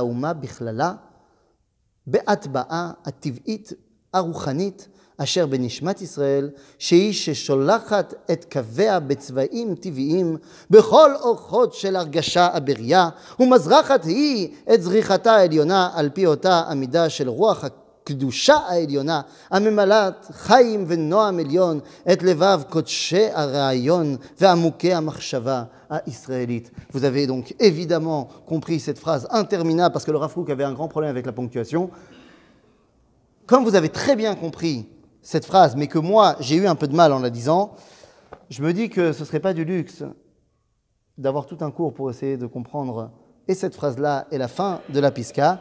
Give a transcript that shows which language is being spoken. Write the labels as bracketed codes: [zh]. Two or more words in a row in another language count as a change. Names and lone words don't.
[he] האומה בכללה, בהטבעה הטבעית הרוחנית אשר בנשמת ישראל, שהיא ששולחת את קוויה בצבעים טבעיים בכל אורחות של הרגשה הבריאה, ומזרחת היא את זריחתה העליונה על פי אותה המידה של רוח הקדושה העליונה, הממלאת חיים ונועם עליון את לבב קודשי הרעיון ועמוקי המחשבה israélite. [fr] Vous avez donc évidemment compris cette phrase interminable parce que le Rav Kook avait un grand problème avec la ponctuation. Comme vous avez très bien compris cette phrase, mais que moi j'ai eu un peu de mal en la disant, je me dis que ce ne serait pas du luxe d'avoir tout un cours pour essayer de comprendre et cette phrase-là et la fin de la Piska.